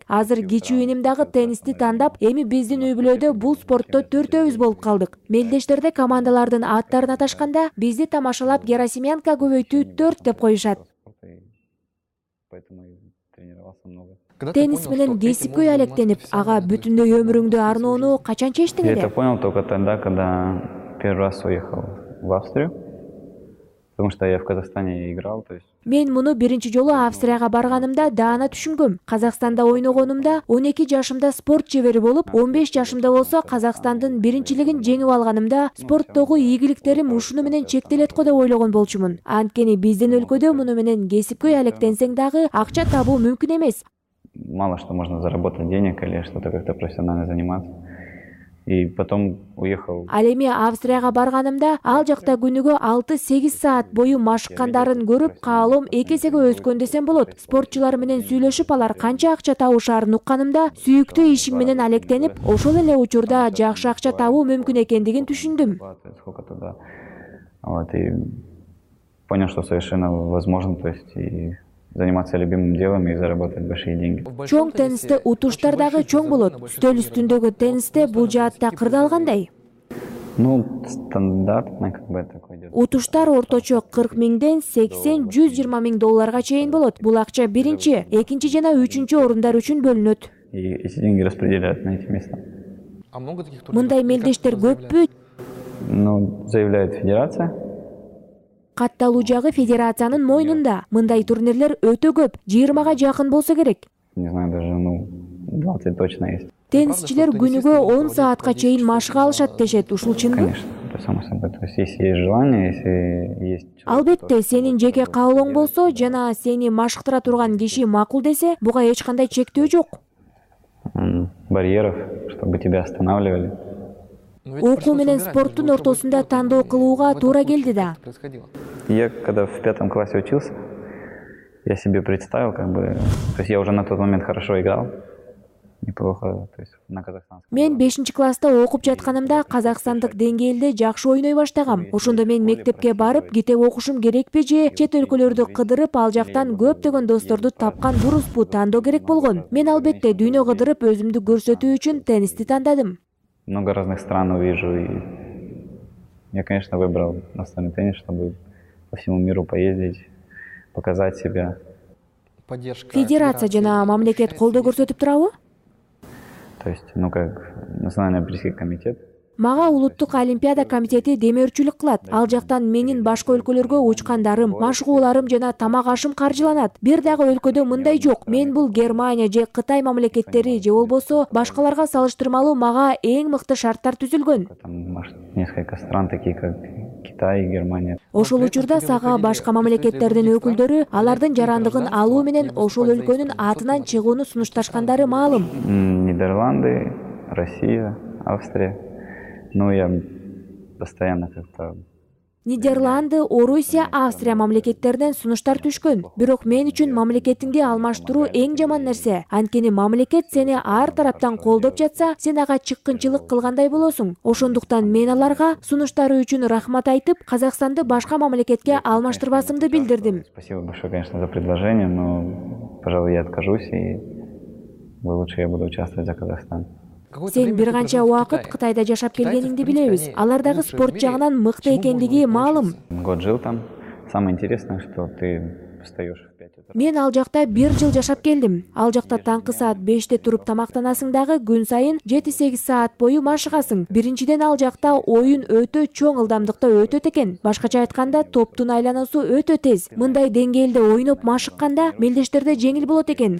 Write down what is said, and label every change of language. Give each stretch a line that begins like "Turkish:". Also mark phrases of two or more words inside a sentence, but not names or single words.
Kyrgyz: Азыр кичүү иним дагы теннисти тандап, эми биздин үй-бүлөдө бул спортто 4-өбүз болуп калдык. Мелдештерде командалардын аттарын аташканда бизди тамашалап Герасименко көбөйтүү 4 деп коюшат. Теннис менен кесипкөй алектенип, ага бүтүндөй өмүрүңдү арноону качан чечтиң
Russian: Я
Kyrgyz: эле?
Russian: это понял только тогда, когда первый раз уехал в Австрию, потому что я в Казахстане играл, то есть...
Kyrgyz: Мен муну биринчи жолу Австрияга барганымда даана түшүнгөм. Казакстанда ойногонумда 12 жашымда спорт чебери болуп, 15 жашымда болсо Казакстандын биринчилигин жеңип алганымда спорттогу ийгиликтерим ушуну менен чектелет го деп ойлогон болчумун. Анткени биздин өлкөдө муну менен кесипкөй алектенсең дагы акча табуу мүмкүн эмес.
Russian: Мало что можно заработать денег или что-то как-то профессионально заниматься. И потом уехал.
Kyrgyz: Ал эми Австрияга барганымда ал жакта күнүгө 6-8 саат бою машыккандарын көрүп, каалоом 2 эсеге өскөн десем болот. Спортчулар менен сүйлөшүп, алар канча акча табышаарын укканымда, сүйүктүү ишим менен алектенип, ошол эле учурда жакшы акча табуу мүмкүн экендигин түшүндүм.
Russian: Сколько туда. Вот, и понял, что совершенно возможно, то есть и заниматься любимым делом и заработать большие деньги.
Kyrgyz: Чоң теннисте утуштар дагы чоң болот. Стөл үстүндөгү теннисте бул жаатта кырдаал кандай?
Russian: Ну, стандартно как бы такой идет.
Kyrgyz: Утуштар орточо 40 миңден 80-120 миң долларга чейин болот. Бул акча биринчи, экинчи жана үчүнчү орундар үчүн бөлүнөт.
Russian: И эти деньги распределяют на эти места.
Kyrgyz: Мындай мелдештер көппү?
Russian: Ну, заявляет федерация.
Kyrgyz: Катталуу жагы федерациянын мойнунда. Мындай турнирлер өтө көп, 20га жакын болсо керек.
Russian: Не знаю, даже 20 точно есть.
Kyrgyz: Теннисчилер күнүгө 10 саатка чейин машыга алышат дешет. Ушул чынбы?
Russian: Конечно, это само собой. То есть если есть желание, если есть...
Kyrgyz: Албетте, сенин жеке каалооң болсо жана сени машыктыра турган киши макул десе, буга эч кандай чектөө жок.
Russian: барьеров, чтобы тебя останавливали.
Kyrgyz: Окуу менен спорттун ортосунда тандоо кылууга туура келди да.
Russian: Я когда в 5 классе учился, я себе представил, то есть я уже на тот момент хорошо играл, неплохо, то есть на казахстанском.
Kyrgyz: Мен 5 класста окуп жатканымда казакстандык деңгээлде жакшы ойной баштагам. Ошондо мен мектепке барып, китеп окушум керекпи же чет өлкөлөрдү кыдырып, ал жактан көптөгөн досторду тапкан дуруспу тандоо керек болгон. Мен албетте дүйнө кыдырып өзүмдү көрсөтүү үчүн теннисти тандадым.
Russian: Много разных стран увижу, и я, конечно, выбрал настольный теннис, чтобы по всему миру поездить, показать себя.
Kyrgyz: Федерация жана мамлекет колдоо көрсөтүп турабы?
Russian: То есть, как Национальный олимпийский комитет.
Kyrgyz: Мага улуттук олимпиада комитети демөөрчүлүк кылат. Ал жактан менин башка өлкөлөргө учкандарым, машыгууларым жана тамак ашым каржыланат. Бир дагы өлкөдө мындай жок. Мен бул Германия же Кытай мамлекеттери же болбосо башкаларга салыштырмалуу мага эң мыкты шарттар түзүлгөн.
Russian: Там несколько стран, такие как Китай, Германия.
Kyrgyz: Ошол учурда сага башка мамлекеттердин өкүлдөрү алардын жарандыгын алуу менен ошол өлкөнүн атынан чыгууну сунушташкандары маалым.
Russian: Нидерланды, Россия, Австрия. Я постоянно как-то...
Kyrgyz: Нидерланды, Орусия, Австрия мамлекеттеринен сунуштар түшкөн. Бирок мен үчүн мамлекетиңди алмаштыруу эң жаман нерсе. Анткени мамлекет сени ар тараптан колдоп жатса, сен ага чыккынчылык кылгандай болосуң. Ошондуктан мен аларга сунуштары үчүн рахмат айтып, Казакстанды башка мамлекетке алмаштырбасымды билдирдим. Спасибо большое, конечно, за предложение, но, пожалуй, я откажусь, и лучше я буду участвовать за Казахстан. Сен бир канча убакыт Кытайда жашап келгениңди билебиз. Алар дагы спорт жагынан мыкты экендиги маалым.
Russian: Год жил там. Самое интересное, что ты встаешь в 5 утра.
Kyrgyz: Мен ал жакта 1 жыл жашап келдим. Ал жакта таңкы саат 5те туруп тамактанасың дагы күн сайын 7-8 саат бою машыгасың. Биринчиден ал жакта оюн өтө чоң ылдамдыкта өтөт экен. Башкача айтканда топтун айлануусу өтө тез. Мындай деңгээлде ойноп машыкканда мелдештерде жеңил болот экен.